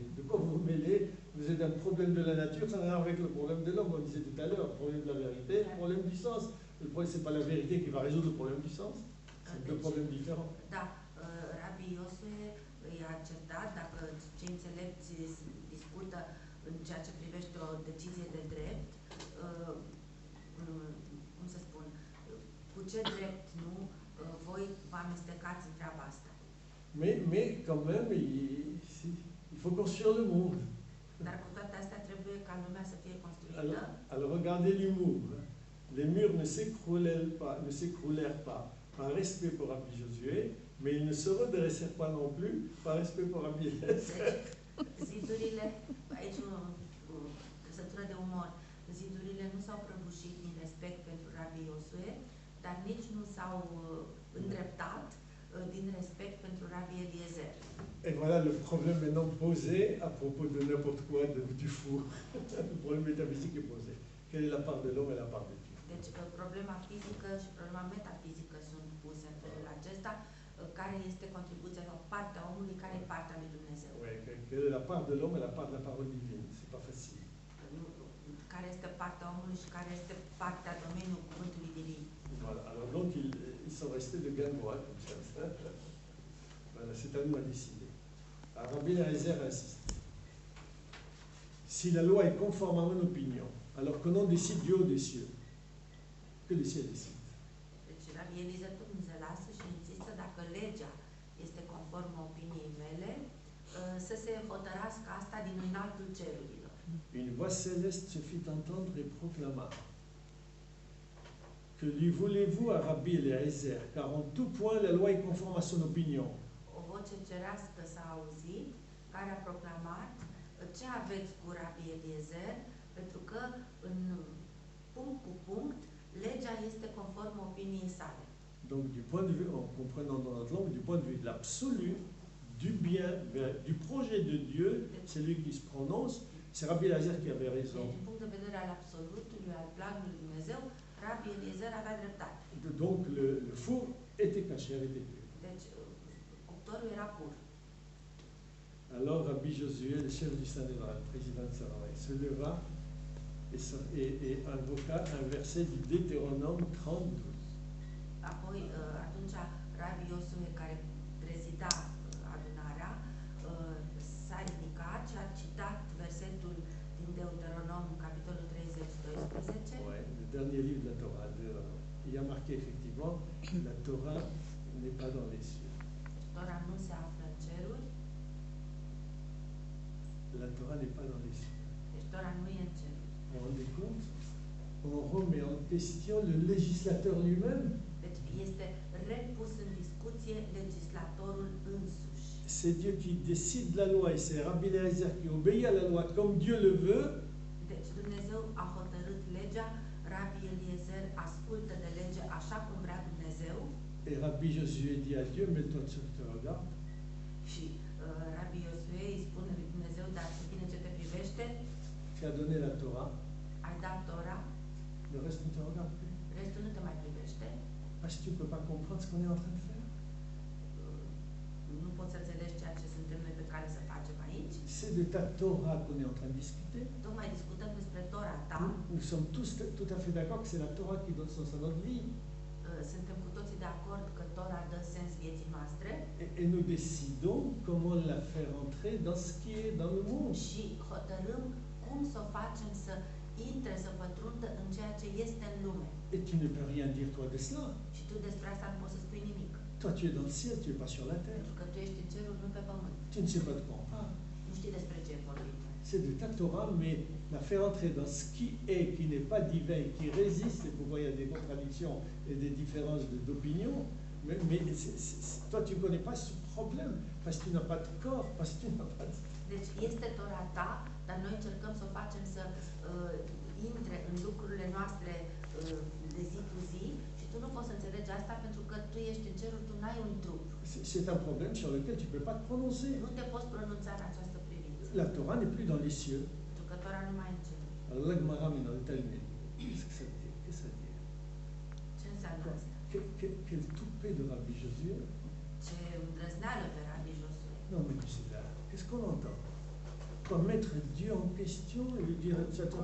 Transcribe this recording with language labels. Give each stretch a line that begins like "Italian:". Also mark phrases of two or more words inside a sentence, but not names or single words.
French: De quoi vous vous mêlez? Vous êtes un problème de la nature, ça n'a rien à voir avec le problème de l'homme, on disait tout à l'heure, le problème de la vérité, le problème du sens. Le problème, ce n'est pas la vérité qui va résoudre le problème du sens, c'est deux problèmes différents.
Romanian: Da, Rabbi Iosue i-a certat dacă cei înțelepți discută în ceea ce privește o decizie de drept, cum să spun, cu ce drept nu voi vă amestecați în treaba asta.
French: Mais quand même, il faut construire le monde.
Romanian: Dar cu toate astea trebuie ca lumea să fie construită.
French: Alors regardez l'humour. Les murs ne s'écroulèrent pas par respect pour Rabbi Josué, mais ils ne se redressèrent pas non plus par respect pour Rabbi Eliezer.
Romanian: Zidurile, aici o trăsătură de umor, zidurile nu s-au prăbușit din respect pentru Rabbi Iosue, dar nici nu s-au îndreptat din respect pentru Rabbi Eliezer.
French: Et voilà le problème maintenant posé à propos de n'importe quoi du four. Le problème métaphysique est posé. Quelle est la part de l'homme et la part de Dieu?
Romanian: Deci problema fizică și problema metafizică sunt puse în felul acesta. Care este contribuția sau partea omului, care e partea lui Dumnezeu?
French: Oui, quelle est la part de l'homme et la part de la parole divine? C'est pas facile.
Romanian: Care este partea omului și care este partea domeniului cuvântului divin?
French: Voilà. Alors donc ils sont restés de guingois comme ça. Voilà, c'est à nous à décider. Alors Rabbi Eliezer insiste. Si la loi est conforme à mon opinion, alors que non décide Dieu des cieux, que les cieux décident.
Romanian: Deci Rabbi Eliezer tot nu se lasă și insistă dacă legea este conformă opiniei mele, să se hotărască asta din înaltul cerurilor.
French: Une voix céleste se fit entendre et proclama: Que lui voulez-vous à Rabbi Eliezer, car en tout point la loi est conforme à son opinion.
Romanian: O voce cerească s-a auzit, care a proclamat: ce aveți cu Rabbi Eliezer? Pentru că în punct cu punct legea este conformă opiniei sale.
French: Donc du point de vue, en comprenant dans notre langue, du point de vue de l'absolu, du bien, du projet de Dieu, c'est lui qui se prononce. C'est Rabbi Eliezer qui avait raison.
Romanian: Din punct de vedere al absolutului, al planului lui Dumnezeu, Rabbi Eliezer avea dreptate.
French: Donc le four était caché, avait été pur.
Romanian: Deci cuptorul era pur.
French: Alors Rabbi Josué, le chef du Sanhédrin, le président de Sarai, se leva et invoqua un verset du Deutéronome 32.
Romanian: Apoi, atunci, Rabbi Iosue, care prezida adunarea, s-a ridicat și a citat versetul din Deuteronom, capitolul 30-12.
French: Ouais, le dernier livre de la Torah. Il y a marqué effectivement, la Torah n'est pas dans les cieux.
Romanian: Torah nu se află în ceruri.
French: La Torah n'est pas dans les cieux.
Romanian: Deci Torah nu e în ceruri.
French: Vous vous rendez compte? On remet en question le législateur lui-même.
Romanian: Deci este repus în discuție legislatorul însuși.
French: C'est Dieu qui décide la loi et c'est Rabbi Eliezer qui obéit à la loi comme Dieu le veut.
Romanian: Deci Dumnezeu a hotărât legea, Rabbi Eliezer ascultă de lege așa cum vrea Dumnezeu.
French: Et Rabbi Josué dit à Dieu, mais toi tu te regardes.
Romanian: Și Rabbi Iosue îi spune lui Dumnezeu, dar pe tine ce te privește?
French: Tu as donné la Torah,
Romanian: Ai dat Torah,
French: le reste ne te regarde plus.
Romanian: restul nu te mai privește.
French: Parce que tu ne peux pas comprendre ce qu'on est en train de faire.
Romanian: Nu poți să înțelegi ceea ce suntem noi pe care să facem aici.
French: C'est de ta Torah qu'on est en train de discuter.
Romanian: Tocmai discutăm despre Torah ta.
French: Nous sommes tous tout à fait d'accord que c'est la Torah qui donne sens à notre vie.
Romanian: Suntem cu toții de acord că Torah dă sens vieții noastre.
French: Et nous décidons comment la faire entrer dans ce qui est dans le monde.
Romanian: Și hotărâm cum să o facem să intre, să pătrundă în ceea ce este în lume.
French: Et tu ne peux rien dire toi de cela.
Romanian: Și tu despre asta nu poți să spui nimic.
French: Toi tu es dans le ciel, tu es pas sur la terre.
Romanian: Pentru că tu ești în cerul, nu pe pământ.
French: Tu ne sais pas de quoi on parle.
Romanian: Nu știi despre ce vorbim.
French: C'est de ta Torah, mais la faire entrer dans ce qui est, qui n'est pas divin, qui résiste, et pourquoi il y a des contradictions et des différences d'opinion. Mais toi, tu ne connais pas ce problème, parce que tu n'as pas de corps, parce que tu n'as pas de...
Romanian: Deci este Torah ta, dar noi încercăm să o facem să intre în lucrurile noastre de zi cu zi și tu nu poți să înțelegi asta pentru că tu ești în cerul, tu n-ai un trup.
French: C'est un problème sur lequel tu ne peux pas te prononcer.
Romanian: Nu te poți pronunța în această privință.
French: La Torah n'est plus dans les cieux.
Romanian: Pentru că Torah nu mai e în cer.
French: Alors, l'Agmara, mais dans le Talmud, qu'est-ce que ça veut dire? Qu'est-ce que ça veut dire?
Romanian: Ce înseamnă asta?
French: quel toupet de Rabbi Josué.
Romanian: Ce îndrăzneală pe Rabbi Josué.
French: Non, mais c'est là. Qu'est-ce qu'on entend? Quoi, mettre Dieu en question et lui dire ça ne te